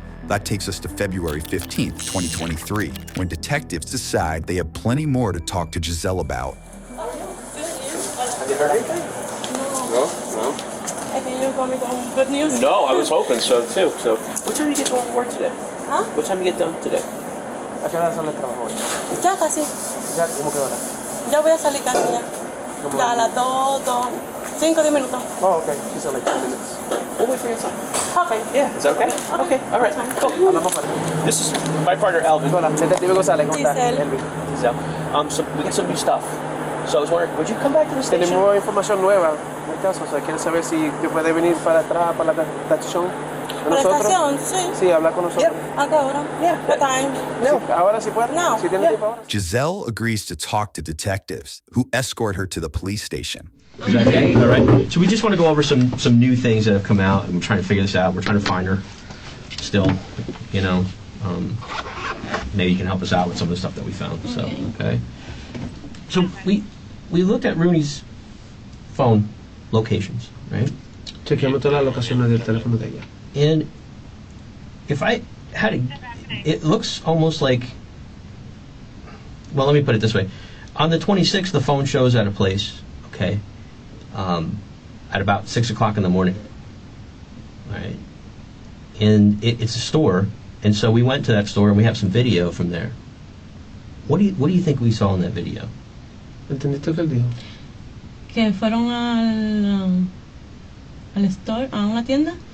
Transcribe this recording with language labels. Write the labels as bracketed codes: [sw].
[en] That takes us to February 15th, 2023, when detectives decide they have plenty more to talk to Gisselle about. Have you heard anything? No. I think you're coming with good news. No, I was hoping so too. So, what time do you get home from work today? Huh? What time do you get done today? [es] ¿A qué hora sale el trabajo hoy? Ya casi. ¿Ya cómo qué hora? Ya voy a salir casi ya. Ya a las 5 10 minutos. [en] Oh, okay. She said like 10 minutes. We'll wait for your son. Okay. Yeah, is that okay? Okay, all right. Cool. [es] Hablamos para. [en] This is my partner, Elvin. [es] Hola, Detective González, ¿cómo estás? Gisselle. Elvin. [en] So we got some new stuff. So I was wondering, would you come back to the station? [es] Tenemos información nueva en el caso, o sea, quiero saber si te puede venir para atrás, para la estación. ¿Para la estación? Sí. Sí, habla con nosotros. ¿A qué hora? [en] Yeah. What time? [es] No. Sí, ahora sí puede. No. Si tiene tiempo ahora. [en] Gisselle agrees to talk to detectives, who escort her to the police station. Is that okay? All right. So we just want to go over some new things that have come out, and we're trying to figure this out. We're trying to find her still, you know. Maybe you can help us out with some of the stuff that we found. So, okay. So we looked at Runy's phone locations, right? [es] Chequeamos todas las locaciones del teléfono de ella. [en] And if I had a, it looks almost like, well, let me put it this way. On the 26th, the phone shows at a place, okay, at about 6 o'clock in the morning, right? And it's a store, and so we went to that store, and we have some video from there. What do you think we saw in that video? [es] ¿Entendiste qué él dijo? Que fueron al store, a una tienda,